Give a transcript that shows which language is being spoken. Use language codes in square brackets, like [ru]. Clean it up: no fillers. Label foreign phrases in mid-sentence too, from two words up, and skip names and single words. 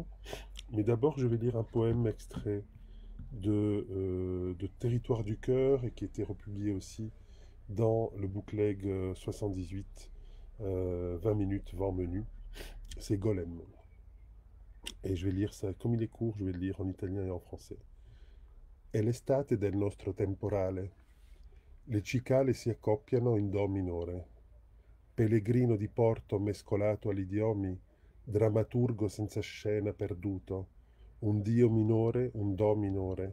[fr] Mais d'abord, je vais lire un poème extrait de Territoire du cœur et qui a été republié aussi dans le bookleg 78, 20 minutes vent menu. C'est Golem. Et je vais lire ça, comme il est court, je vais le lire en italien et en français. [it] È l'estate del nostro temporale. Le cicale si accoppiano in do minore. Pellegrino di porto mescolato agli idiomi, drammaturgo senza scena perduto, un dio minore, un do minore.